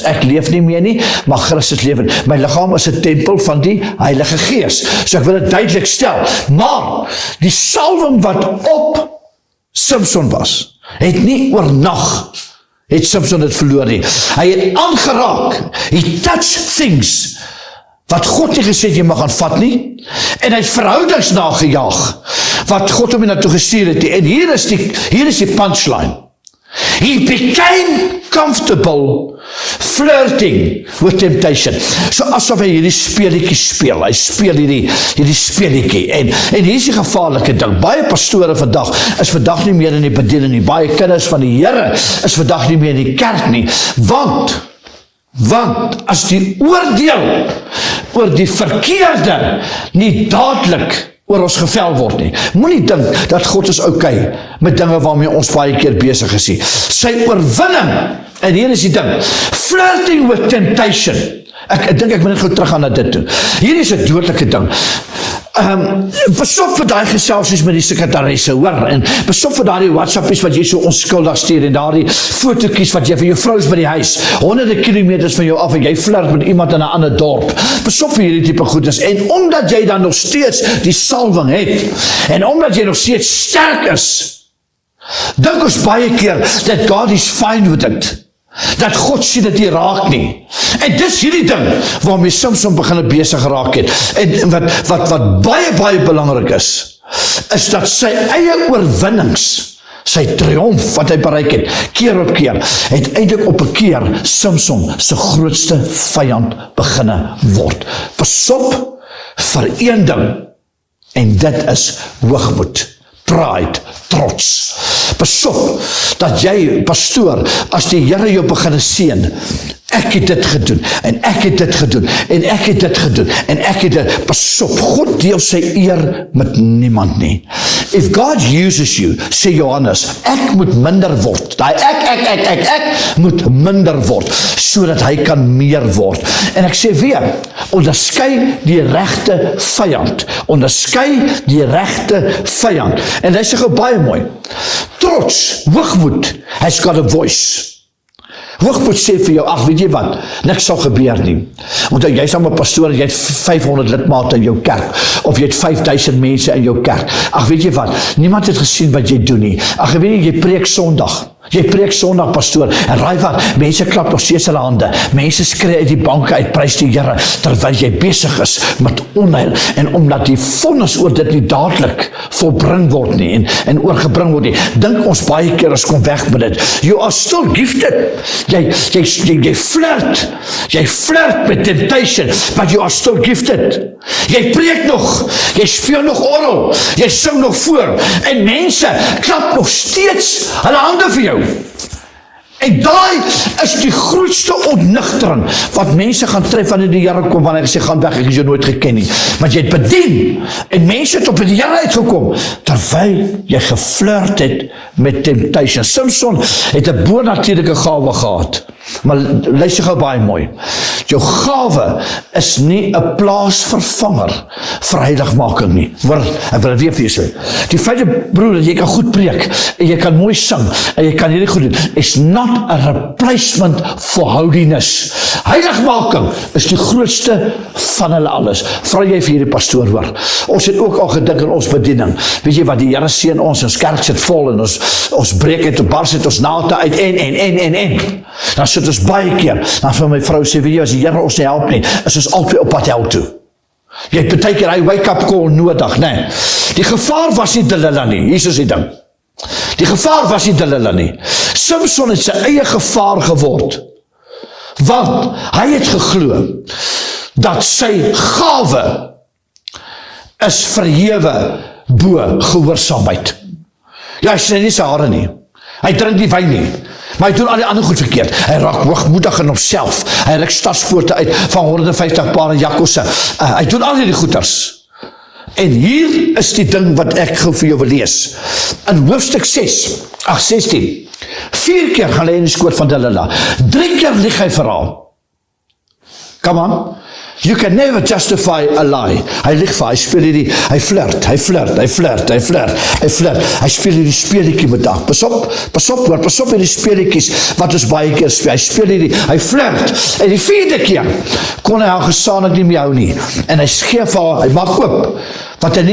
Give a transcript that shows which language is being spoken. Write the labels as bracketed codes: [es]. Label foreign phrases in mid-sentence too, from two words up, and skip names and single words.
[af] Ek leef nie meer nie, maar Christus leef in. My liggaam is 'n tempel van die Heilige Gees. So ek wil dit duidelik stel. Maar die salwing wat op Samson was, het nie oornag het Samson dit verloor nie. Hy het aangeraak. [en] He touched things [af] wat God nie gesê het jy mag gaan vat nie, en hy het verhoudings nagejaag wat God hom na toe gestuur het. En hier is die punchline. [en] He became comfortable flirting with temptation. [af] So asof hy hierdie speletjie speel. Hy speel hierdie speletjie. En hier is die gevaarlike ding. Baie pastore vandag is vandag nie meer in die bediening nie. Baie kinders van die Here is vandag nie meer in die kerk nie. Want as die oordeel oor die verkeerde nie dadelik oor ons gevel word nie. Moenie dink dat God is okay met dinge waarmee ons baie keer besig is nie. Sy oorwinning, en hier is die ding, [en] flirting with temptation. [af] Ek dink ek moet net gou terug gaan na dit toe. Hier is 'n dodelike ding. Besop vir daai geselsies met die sekretaresse, hoor, en besop vir daai WhatsAppies wat jy so onskuldig stuur, en daai fotootjies wat jy vir jou vrous by die huis, honderde kilometers van jou af, en jy flirt met iemand in 'n ander dorp. Besop vir hierdie tipe goeders, en omdat jy dan nog steeds die salwing het, en omdat jy nog steeds sterk is, dink ons baie keer, [en] that God is fine with it. [af] Dat God sien dit nie raak nie. En dis hierdie ding waarmee Samson begin besig geraak het. En wat baie belangrik is dat sy eie oorwinnings, sy triomf wat hy bereik het, keer op keer, het eintlik op 'n keer Samson se grootste vyand beginne word. Pasop vir een ding, en dit is hoogmoed, pride, trots. Pasop dat jy, pastoor, as die Here jou begin seën, ek het dit gedoen, en ek het dit gedoen, en ek het dit gedoen, en ek het dit, pasop, God deel sy eer met niemand nie. [en] If God uses you, [af] sê Johannes, ek moet minder word, daai ek moet minder word, sodat hy kan meer word. En ek sê weer, onderskei die regte vyand, onderskei die regte vyand, en hy sê gou baie mooi, trots, hoogmoed, [en] has got a voice. [af] Hoogmoed sê vir jou, ag weet jy wat, niks sal gebeur nie. Want jy is maar 'n pastoor, jy het 500 lidmate in jou kerk, of jy het 5000 mense in jou kerk. Ag weet jy wat, niemand het gesien wat jy doen nie. Ag weet jy preek Sondag. Jy preek Sondag, pastoor, en raai wat, mense klap nog steeds hulle hande, mense skree uit die banke uit, prys die Here, terwyl jy besig is met onheil, en omdat die vonnis oor dit nie dadelik volbring word nie, en oorgebring word nie, dink ons baie keer as kom weg met dit, [en] you are still gifted, [af] jy flirt met temptation, [en] but you are still gifted, [af] jy preek nog, jy speel nog orgel, jy sing nog voor, en mense klap nog steeds hulle hande vir jou. En daai is die grootste ontnigtering wat mense gaan tref wanneer die Here kom, wanneer hy sê gaan weg, ek is jou nooit geken nie. Maar jy het bedien, en mense het op die Here uitgekom, terwyl jy geflirt het met temptation. Samson het 'n bonatuurlike gawe gehad, maar luister gou baie mooi, jou gawe is nie 'n plaasvervanger vir heiligmaking nie. Hoor, ek wil weer vir jou sê, die feit, broer, dat jy kan goed preek, en jy kan mooi sing, en jy kan hierdie goed doen, [en] is not a replacement for holiness. [af] Heiligmaking is die grootste van hulle alles. Vra jy vir hierdie pastoor, hoor. Ons het ook al gedink in ons bediening. Weet jy wat, die Here seën ons kerk sit vol, en ons breek het op bars het ons nate uit, en. Dan sit ons baie keer, dan vir my vrou sê, weet jy, as die Here ons nie help nie, is ons altyd op pad hel toe. Jy het baie keer hy wake-up call nodig, nee. Die gevaar was nie Delilah nie, hier is die ding. Die gevaar was nie Delilah nie. Samson het sy eie gevaar geword, want hy het geglo dat sy gawe is verhewe bo gehoorsaamheid. Ja, hy sny nie sy hare nie, hy drink nie wyn nie, maar hy doen al die ander goed verkeerd. Hy raak hoogmoedig in homself, hy ruk stadspoorte uit van 150 pare jakkosse, hy doen al die goeders. En hier is die ding wat ek gou vir jou wil lees. In hoofstuk 16, 4 keer gaan hy in die skoot van Delilah, 3 keer lieg hy vir haar. [en] Come on, you can never justify a lie. [af] Hy lieg vir haar, hy speel hierdie, hy flirt, hy speel hierdie speletjie met haar. Pas op hierdie speletjies wat ons baie keer speel. Hy speel hierdie, hy flirt, en die 4de keer kon hy haar gesaanlik nie meer hou nie, en hy skeef haar, hy maak oop wat hy